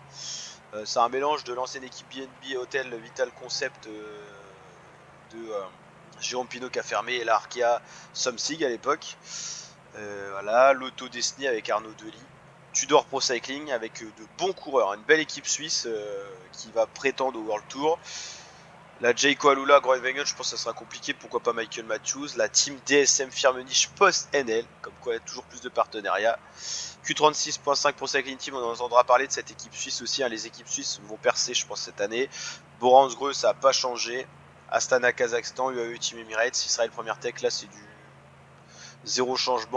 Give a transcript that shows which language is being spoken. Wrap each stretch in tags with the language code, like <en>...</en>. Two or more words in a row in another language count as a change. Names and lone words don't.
<fr>C'est un mélange de l'ancienne équipe BNB Hotel Vital Concept de Jérôme Pinot qui a fermé et la Arkea Somsig à l'époque. Voilà, l'Auto Destiny avec Arnaud Delis, Tudor Pro Cycling avec de bons coureurs, une belle équipe suisse qui va prétendre au World Tour. La Jayco Alula, Groenewegen, je pense que ça sera compliqué, pourquoi pas Michael Matthews. La team DSM Firmenich post-NL, comme quoi il y a toujours plus de partenariats. Q36.5 Pro Cycling Team, on en entendra parler de cette équipe suisse aussi, hein. Les équipes suisses vont percer je pense cette année. Boransgreux ça n'a pas changé. Astana Kazakhstan, UAE Team Emirates, Israël Première Tech, là c'est du zéro changement.</fr>